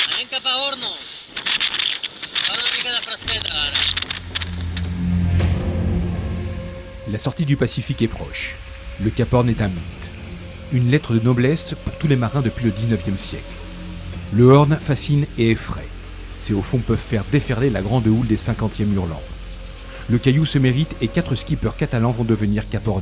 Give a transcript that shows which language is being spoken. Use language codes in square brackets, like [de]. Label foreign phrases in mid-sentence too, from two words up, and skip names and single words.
[ca] cap a Hornos. Fa una mica de fresqueta, ara. [fr] La sortie du Pacifique est proche. Le Cap Horn est un mythe. Une lettre de noblesse pour tous les marins depuis le 19e siècle. Le Horn fascine et effraie. Ses hauts fonds peuvent faire déferler la grande houle des 50e hurlants. Le caillou se mérite et 4 skippers catalans vont devenir caporniers.